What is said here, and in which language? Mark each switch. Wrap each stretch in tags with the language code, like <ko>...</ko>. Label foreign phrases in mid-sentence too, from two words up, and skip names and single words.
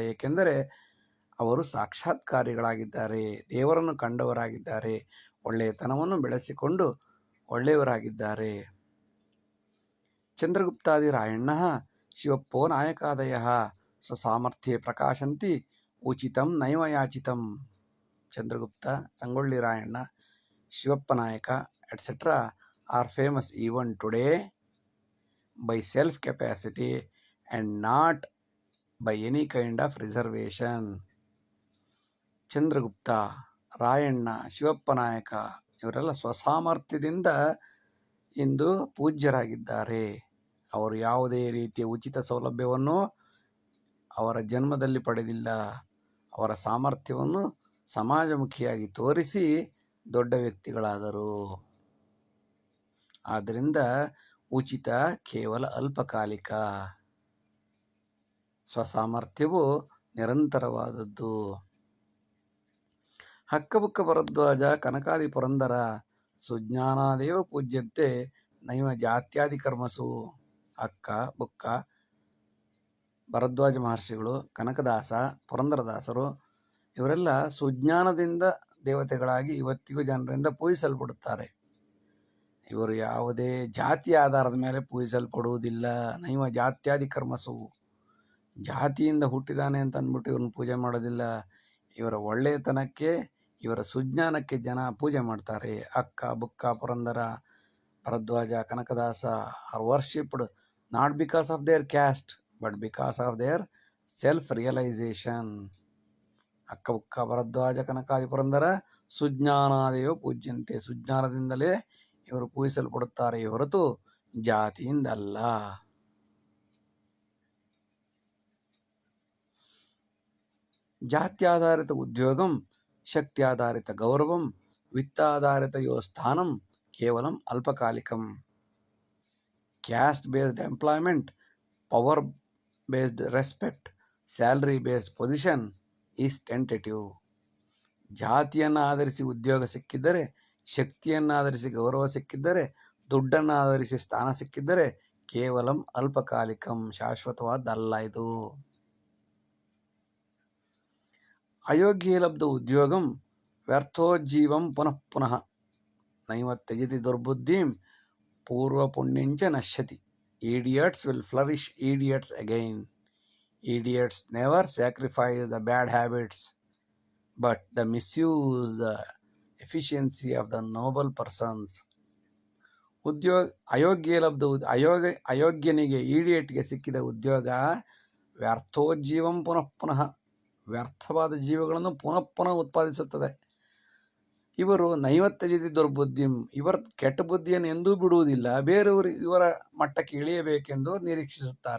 <kn>ಏಕೆಂದರೆ ಅವರು ಸಾಕ್ಷಾತ್ಕಾರಿಗಳಾಗಿದ್ದಾರೆ, ದೇವರನ್ನು ಕಂಡವರಾಗಿದ್ದಾರೆ, ಒಳ್ಳೆಯತನವನ್ನು ಬೆಳೆಸಿಕೊಂಡು ಒಳ್ಳೆಯವರಾಗಿದ್ದಾರೆ.</kn> <sa>ಚಂದ್ರಗುಪ್ತಾದಿ ರಾಯಣ್ಣ ಶಿವಪ್ಪೋ ನಾಯಕಾದಯ ಸ್ವಸಾಮರ್ಥ್ಯೆ ಪ್ರಕಾಶಂತಿ ಉಚಿತಂ ನೈವ ಯಾಚಿತಂ.</sa> <en>ಚಂದ್ರಗುಪ್ತ, ಸಂಗೊಳ್ಳಿ ರಾಯಣ್ಣ, ಶಿವಪ್ಪ ನಾಯಕ etcetera are famous even today by self-capacity and not by any kind of reservation.</en> <kn>ಚಂದ್ರಗುಪ್ತ, ರಾಯಣ್ಣ, ಶಿವಪ್ಪ ನಾಯಕ ಇವರೆಲ್ಲ ಸ್ವಸಾಮರ್ಥ್ಯದಿಂದ ಇಂದು ಪೂಜ್ಯರಾಗಿದ್ದಾರೆ. ಅವರು ಯಾವುದೇ ರೀತಿಯ ಉಚಿತ ಸೌಲಭ್ಯವನ್ನು ಅವರ ಜನ್ಮದಲ್ಲಿ ಪಡೆದಿಲ್ಲ. ಅವರ ಸಾಮರ್ಥ್ಯವನ್ನು ಸಮಾಜಮುಖಿಯಾಗಿ ತೋರಿಸಿ ದೊಡ್ಡ ವ್ಯಕ್ತಿಗಳಾದರು. ಆದ್ದರಿಂದ ಉಚಿತ ಕೇವಲ ಅಲ್ಪಕಾಲಿಕ, ಸ್ವಸಾಮರ್ಥ್ಯವು ನಿರಂತರವಾದದ್ದು.</kn> <sa>ಹಕ್ಕಬುಕ್ಕ ಭರದ್ವಾಜ ಕನಕಾದಿ ಪುರಂದರ ಸುಜ್ಞಾನಾದೇವ ಪೂಜ್ಯಂತೆ ನೈವ ಜಾತ್ಯಾದಿ ಕರ್ಮಸು.</sa> <kn>ಹಕ್ಕ ಬುಕ್ಕ ಭರದ್ವಾಜ ಮಹರ್ಷಿಗಳು, ಕನಕದಾಸ, ಪುರಂದರದಾಸರು ಇವರೆಲ್ಲ ಸುಜ್ಞಾನದಿಂದ ದೇವತೆಗಳಾಗಿ ಇವತ್ತಿಗೂ ಜನರಿಂದ ಪೂಜಿಸಲ್ಪಡುತ್ತಾರೆ. ಇವರು ಯಾವುದೇ ಜಾತಿಯ ಆಧಾರದ ಮೇಲೆ ಪೂಜಿಸಲ್ಪಡುವುದಿಲ್ಲ.</kn> <sa>ನೈವ ಜಾತ್ಯಾದಿ ಕರ್ಮಸು,</sa> <kn>ಜಾತಿಯಿಂದ ಹುಟ್ಟಿದಾನೆ ಅಂತ ಅಂದ್ಬಿಟ್ಟು ಇವ್ರನ್ನ ಪೂಜೆ ಮಾಡೋದಿಲ್ಲ. ಇವರ ಒಳ್ಳೆಯತನಕ್ಕೆ, ಇವರ ಸುಜ್ಞಾನಕ್ಕೆ ಜನ ಪೂಜೆ ಮಾಡ್ತಾರೆ.</kn> <en>ಅಕ್ಕ ಬುಕ್ಕ ಪುರಂದರ ಭರದ್ವಾಜ ಕನಕದಾಸ are worshipped not because of their caste but because of their self realisation.</en> <sa>ಅಕ್ಕ ಬುಕ್ಕ ಭರದ್ವಾಜ ಕನಕಾದಿ ಪುರಂದರ ಸುಜ್ಞಾನಾದೇವ ಪೂಜ್ಯಂತೆ,</sa> <kn>ಸುಜ್ಞಾನದಿಂದಲೇ ಇವರು ಪೂಜಿಸಲ್ಪಡುತ್ತಾರೆ, ಹೊರತು ಜಾತಿಯಿಂದಲ್ಲ.</kn> <sa>ಜಾತ್ಯಾಧಾರಿತ ಉದ್ಯೋಗಂ, ಶಕ್ತ್ಯಾಧಾರಿತ ಗೌರವಂ, ವಿತ್ತಾಧಾರಿತ ಯೋ ಸ್ಥಾನಂ ಕೇವಲಂ ಅಲ್ಪಕಾಲಿಕಂ.</sa> <en>caste based employment, power based respect, salary based position is tentative.</en> <kn>ಜಾತಿಯನ್ನು ಆಧರಿಸಿ ಉದ್ಯೋಗ ಸಿಕ್ಕಿದ್ದರೆ, ಶಕ್ತಿಯನ್ನು ಆಧರಿಸಿ ಗೌರವ ಸಿಕ್ಕಿದ್ದರೆ, ದುಡ್ಡನ್ನು ಆಧರಿಸಿ ಸ್ಥಾನ ಸಿಕ್ಕಿದ್ದರೆ</kn> <sa>ಕೇವಲಂ ಅಲ್ಪಕಾಲಿಕಂ,</sa> <kn>ಶಾಶ್ವತವಾದ್ದಲ್ಲ ಇದು.</kn> <sa>ಅಯೋಗ್ಯ ಲಬ್ಧ ಉದ್ಯೋಗಂ ವ್ಯರ್ಥೋಜ್ಜೀವಂ ಪುನಃ ಪುನಃ ನೈವ ತ್ಯಜತಿ ದುರ್ಬುದ್ಧಿಂ ಪೂರ್ವ ಪುಣ್ಯಂಚ ನಶ್ಯತಿ.</sa> <en>Idiots will flourish idiots again. Idiots never sacrifice the bad habits, but the misuse the efficiency of the noble persons.</en> <sa>ಅಯೋಗ್ಯ ಲಬ್ಧ</sa> <kn>ಅಯೋಗ್ಯನಿಗೆ, ಈಡಿಯಟ್ಗೆ ಸಿಕ್ಕಿದ ಉದ್ಯೋಗ</kn> <sa>ವ್ಯರ್ಥೋಜ್ಜೀವಂ ಪುನಃ ಪುನಃ,</sa> <kn>ವ್ಯರ್ಥವಾದ ಜೀವಗಳನ್ನು ಪುನಃ ಪುನಃ ಉತ್ಪಾದಿಸುತ್ತದೆ. ಇವರು</kn> <sa>ನೈವತ್ಯಜತಿ ದುರ್ಬುದ್ಧಿಂ,</sa> <kn>ಇವರ ಕೆಟ್ಟ ಬುದ್ಧಿಯನ್ನು ಎಂದೂ ಬಿಡುವುದಿಲ್ಲ. ಬೇರೆಯವರು ಇವರ ಮಟ್ಟಕ್ಕೆ ಇಳಿಯಬೇಕೆಂದು ನಿರೀಕ್ಷಿಸುತ್ತಾರೆ.</kn>